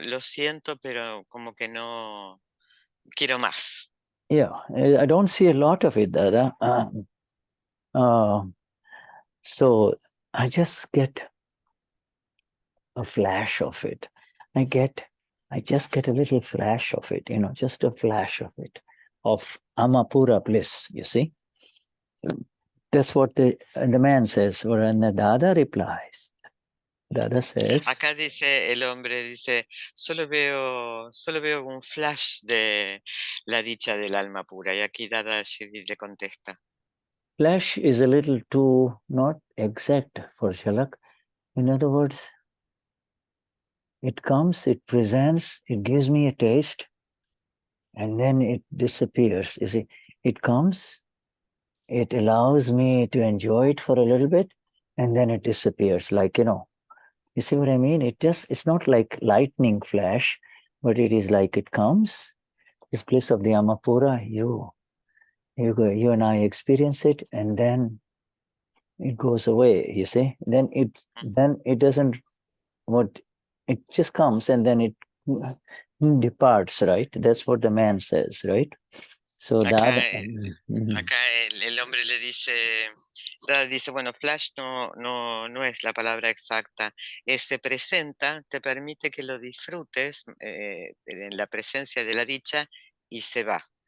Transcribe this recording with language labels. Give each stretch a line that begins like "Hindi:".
Spanish: Lo siento, pero como que no quiero más.
English: Yeah, I don't see a lot of it, Dada. So I just get a flash of it. I just get a little flash of it, just a flash of it, of Amapura bliss, you see. That's what the man says, or and the Dada replies. Dada says,
Spanish: Acá dice el hombre, dice, solo veo un flash de la dicha del alma pura. Y aquí Dadashri le contesta.
English: flash is a little too not exact for Shalak. In other words, it comes, it presents, it gives me a taste, and then it disappears. You see, it comes, it allows me to enjoy it for a little bit, and then it disappears. Like, you see what I mean? It's not like lightning flash, but it is like it comes, this bliss of the Amapura, you and I experience it, and then it goes away, you see? Then it doesn't, it just comes and then it departs, right? That's what the man says, right? So
Spanish: Acá el hombre le dice, bueno, flash no es la palabra exacta, se presenta, te permite que lo disfrutes en la presencia de la dicha y se va.